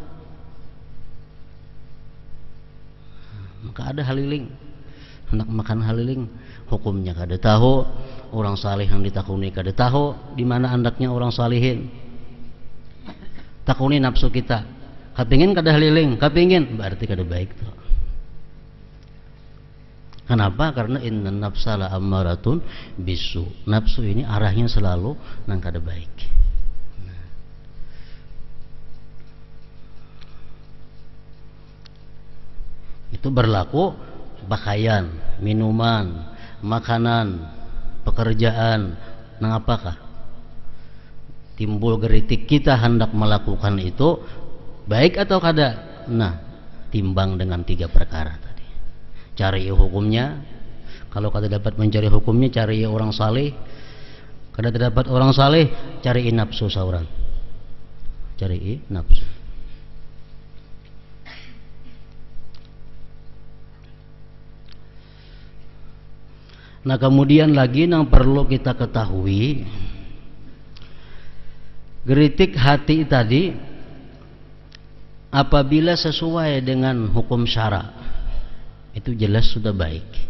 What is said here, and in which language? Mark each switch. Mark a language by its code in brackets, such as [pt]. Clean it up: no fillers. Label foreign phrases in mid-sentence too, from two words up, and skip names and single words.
[bjn] Maka ada haliling, hendak makan haliling, hukumnya kada tahu, orang saleh yang ditakuni kada tahu di mana andaknya orang salihin. Takuni nafsu kita, kapingin kada haliling, kapingin, berarti kada baik tuh. Kenapa? [ar] Karena إن النفس لأمارة بالسوء. [bjn] Nafsu ini arahnya selalu nang kada baik. Itu berlaku pakaian, minuman, makanan, pekerjaan. Nang apakah timbul geritik kita hendak melakukan itu baik atau kada? Nah, timbang dengan 3 perkara tadi. Cari hukumnya. Kalau kada dapat mencari hukumnya, cari orang saleh. Kada dapat orang saleh, cari nafsu saurang. Cari nafsu. Nah, kemudian lagi yang perlu kita ketahui, geritik hati tadi apabila sesuai dengan hukum syara itu jelas sudah baik.